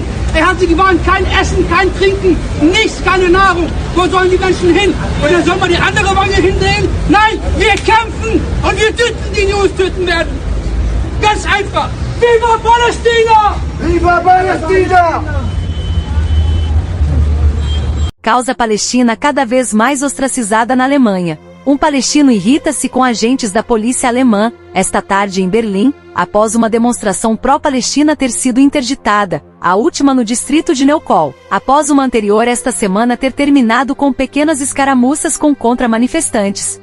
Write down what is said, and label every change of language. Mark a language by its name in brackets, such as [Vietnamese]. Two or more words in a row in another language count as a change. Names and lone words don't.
[German] Er hat sie gewarnt, kein Essen, kein Trinken, nichts, keine Nahrung. Wo sollen die Menschen hin? Und dann soll man die andere Wange hindrehen? Nein, wir kämpfen und wir töten die, die uns töten werden. Ganz einfach. Viva Palästina! Viva Palästina! [Portuguese] Causa palestina cada vez mais ostracizada na Alemanha. Um palestino irrita-se com agentes da polícia alemã, esta tarde em Berlim, após uma demonstração pró-Palestina ter sido interditada, a última no distrito de Neukölln, após uma anterior esta semana ter terminado com pequenas escaramuças com contra-manifestantes.